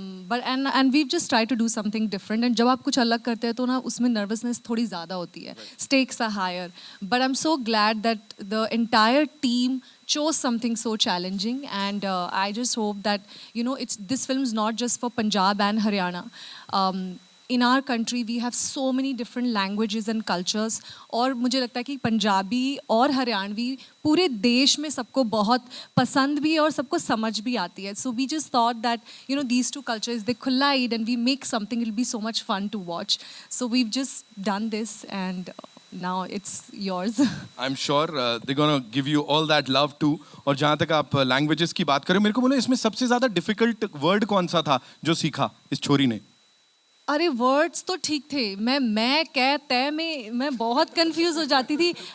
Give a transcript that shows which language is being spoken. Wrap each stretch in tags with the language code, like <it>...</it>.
<en>but and we just try to do something different, and</en> <hi>जब आप कुछ अलग करते हैं तो ना उसमें नर्वसनेस थोड़ी ज़्यादा होती है,</hi> <en>Stakes are higher, but I am so glad that the entire team chose something so challenging, and I just hope that this film is not just for Punjab and Haryana. In our country we have so many different languages and cultures,</en> <hi>और मुझे लगता है कि पंजाबी और हरियाणवी पूरे देश में सबको बहुत पसंद भी है और सबको समझ भी आती है,</hi> <en>so we just thought that these two cultures, they collide and we make something, it'll be so much fun to watch, so we've just done this, and now it's yours. I am sure they gonna give you all that love too.</en> <hi>और जहाँ तक आप languages की बात करें, मेरे को बोलो इसमें सबसे ज्यादा डिफिकल्ट वर्ड कौन सा था जो सीखा इस छोरी ने? अरे वर्ड्स तो ठीक थे, मैं कह तय में मैं बहुत कंफ्यूज हो जाती थी.</hi>